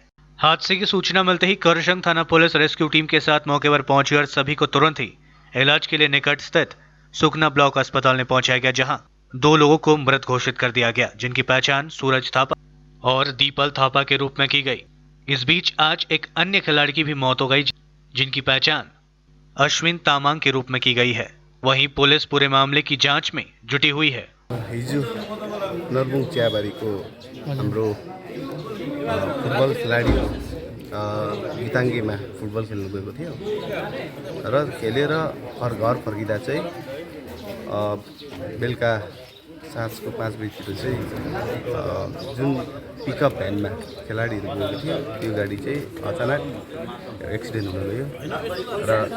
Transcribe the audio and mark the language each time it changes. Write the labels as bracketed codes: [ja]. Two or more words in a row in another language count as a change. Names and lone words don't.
[hi] हादसे की सूचना मिलते ही करशंग थाना पुलिस रेस्क्यू टीम के साथ मौके पर पहुंची और सभी को तुरंत ही इलाज के लिए निकट स्थित सुखना ब्लॉक अस्पताल में पहुंचाया गया, जहां 2 लोगों को मृत घोषित कर दिया गया, जिनकी पहचान सूरज थापा और दीपल थापा के रूप में की गई। इस बीच आज एक अन्य खिलाड़ी की भी मौत हो गई, जिनकी पहचान अश्विन तामांग के रूप में की गई है। वहीं पुलिस पूरे मामले की जांच में जुटी हुई है। [ne] हिजो नरबुङ चियाबारीको हाम्रो फुटबल खेलाडी गीताङ्गेमा फुटबल खेल्नु गएको थियो र खेलेर घर फर्किँदा चाहिँ बेलुका साँझको 5 बजीतिर चाहिँ जुन पिकअप भ्यानमा खेलाडीहरू गएको थियो त्यो गाडी चाहिँ अचानक एक्सिडेन्ट हुन गयो र